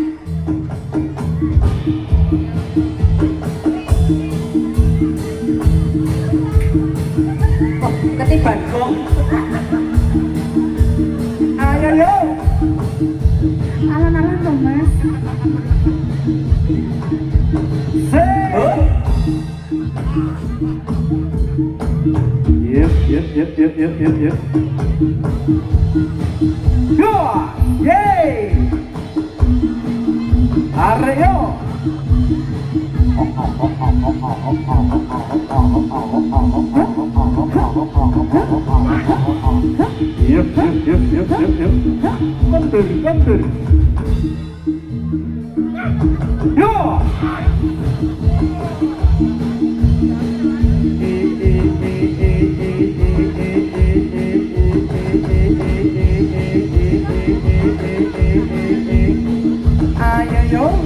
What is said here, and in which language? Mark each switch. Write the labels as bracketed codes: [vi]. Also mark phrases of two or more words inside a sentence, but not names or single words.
[jv] Ketiban gong. Ayo yo. Alon-alon dong, Mas. Say. Yep. Go. Yay. Aryo. Yep. Kontur. Yo. Ayo yo.